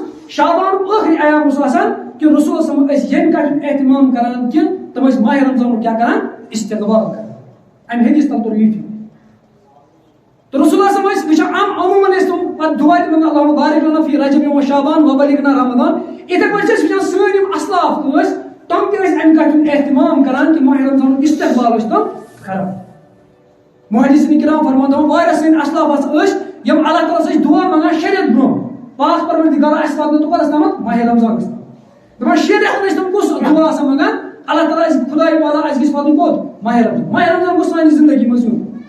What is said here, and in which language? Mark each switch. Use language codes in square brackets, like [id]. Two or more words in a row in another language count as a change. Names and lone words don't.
[ks] شابان ٲخری ایام اوس آسان کہ رسول صلی اللہ علیہ وسلم یم کتھ اہتمام کران کہ تم ماہ رمضان کیا کران استقبال کران ام حدیث تل تر یہ تو رسول اللہ صلی اللہ علیہ وسلم عموماً تم دعا دِوان [ar] اللہم بارک لنا فی رجب و شعبان وبلغنا رمضان [ks] اتھے پٲٹھۍ چھِ أسۍ وٕچھان سٲنۍ یِم اسلاف ٲسۍ تم تہِ ٲسۍ امہِ کتھ اہتمام کران کہ ماہ رمضان استقبال ٲسۍ تم کران محدثین کرام فرمان دپان واریاہ سٲنۍ اسلاف ہسا ٲسۍ یم اللہ تعالیٰ ٲسۍ دعا منگان شریعت برونٛہہ پاک پروردگار اَسہِ واتنٲو توٚپرس تامتھ ماہ رمضانس دپان شریعت ٲسۍ تم کُس دعا آسان منگان اللہ تعالیٰ اَسہِ خداے والا اَسہِ گژھِ واتُن کوٚت ماہ رمضان گوٚژھ سانہِ زندگی منٛز یُن